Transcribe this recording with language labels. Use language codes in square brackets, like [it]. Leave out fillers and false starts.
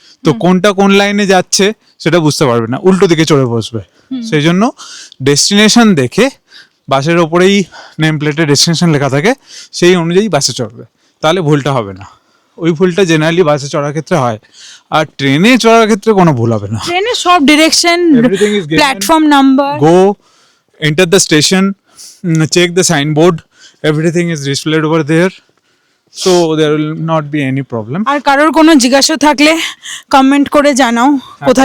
[bn] তো কোনটা কোন লাইনে যাচ্ছে সেটা বুঝতে পারবে না, উল্টো দিকে চড়ে বসবে। সেই জন্য ডেস্টিনেশন দেখে, বাসের ওপরেই নেম প্লেটে ডেস্টিনেশন লেখা থাকে, সেই অনুযায়ী বাসে চড়বে, তাহলে ভুলটা হবে না। ওই ভুলটা জেনারেলি বাসে চড়ার ক্ষেত্রে হয়, আর ট্রেনে চড়ার ক্ষেত্রে কোনো ভুল হবে না। ট্রেনে সব direction, [en] Everything is given. [bn] Platform number, [en] Go, enter the station, check the signboard, everything is displayed over there, so there will not be any problem. [bn] আর কারোর কোনো জিজ্ঞাসা থাকলে কমেন্ট করে জানাও কোথা